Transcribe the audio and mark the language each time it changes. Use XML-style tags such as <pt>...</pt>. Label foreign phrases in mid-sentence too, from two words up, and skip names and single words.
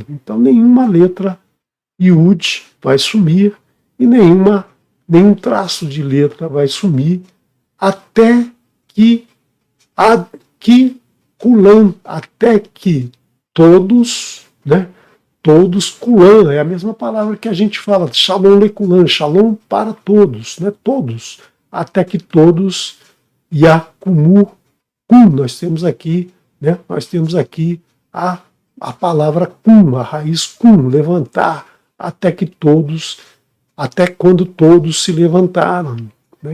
<pt>Então nenhuma letra Yud vai sumir e nenhum traço de letra vai sumir até que todos, né? Todos, kulan, é a mesma palavra que a gente fala,</pt> <he>שלום לכולן,</he> <pt>shalom para todos, né? Todos, até que todos,</pt> <he>יקומו, קום,</he> <pt>nós temos aqui, né? Nós temos aqui a palavra kum, a raiz kum, levantar, até quando todos se levantaram, né?</pt>